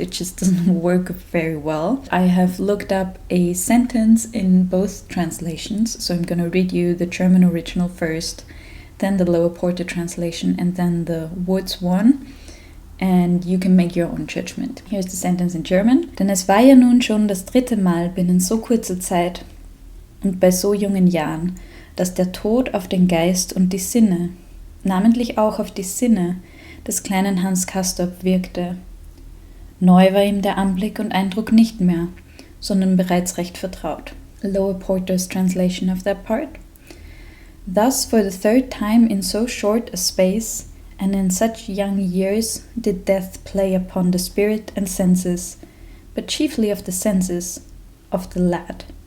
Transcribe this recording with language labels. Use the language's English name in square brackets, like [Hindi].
[English] It just doesn't work very well. I have looked up a sentence in both translations, so I'm going to read you the German original first, then the Lower Porter translation, and then the Woods one, and you can make your own judgment. Here's the sentence in German. [German] Denn es war ja nun schon das 3. Mal binnen so kurzer Zeit und bei so jungen Jahren, dass der Tod auf den Geist und die Sinne, namentlich auch auf die Sinne, des kleinen Hans Castorp wirkte. Neu war ihm der Anblick und Eindruck nicht mehr, sondern bereits recht vertraut. [English] Lower Porter's translation of that part. Thus, for the 3rd time in so short a space, and in such young years, did death play upon the spirit and senses, but chiefly of the senses, of the lad.